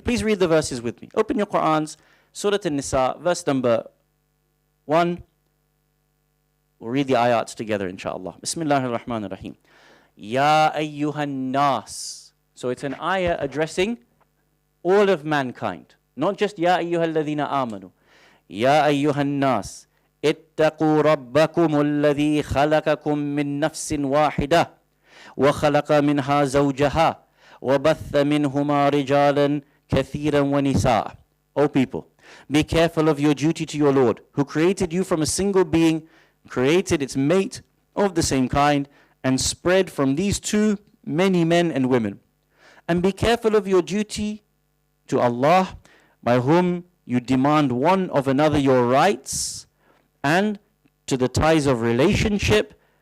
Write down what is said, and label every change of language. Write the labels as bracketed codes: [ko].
[en] Please read the verses with me. Open your Qur'ans, Surah An-Nisa, verse number 1. We'll read the ayats together, inshaAllah. [ar] Bismillahir Rahmanir Rahim. Ya ayyuhan nas. [en] So it's an ayah addressing all of mankind. Not just [ar] Ya ayyuhal ladhina amanu. Ya ayyuhan nas. اتقوا ربكم الذي خلقكم من نفس واحدة وخلق منها زوجها وبث منهما رجالا كثيرا ونساء. [en] O people, be careful of your duty to your Lord, who created you from a single being, created its mate of the same kind, and spread from these two many men and women. And be careful of your duty to Allah, by whom you demand one of another your rights, and to the ties of relationship.